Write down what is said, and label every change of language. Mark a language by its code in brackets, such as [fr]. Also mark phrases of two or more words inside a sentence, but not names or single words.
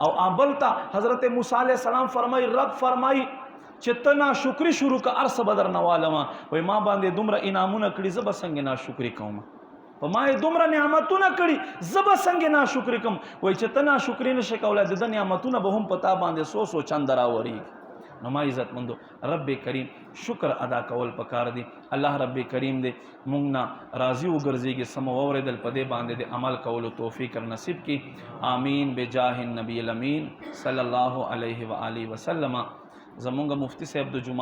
[ps] او بل ته حضرت موسی [ar] علیه السلام [ps] فرمایي رب فرمایي چې ته ناشکري شروع که هر څه به در نه والمه وایي ما باندې دومره انعامونه کړي زه به څنګه ناشکري کوم په ما یې دومره نعمتونه کړي زه به څنګه ناشکري کوم. وایي چې ته ناشکري نه شې کولی د ده نعمتونه به هم په تا باندې څو چنده راورېږي. نو ما عزت مندو رب کریم شکر ادا کول پکار دی. الله رب کریم دے مونږ نه راضي وګرځيږي سم واوریدل په دې باندې د عمل کولو توفیق نصیب کی آمین [ar] بجاه النبی الامین صلی الله علیه و آله وسلم. [ps] زمونږ مفتی صاحب د جمعه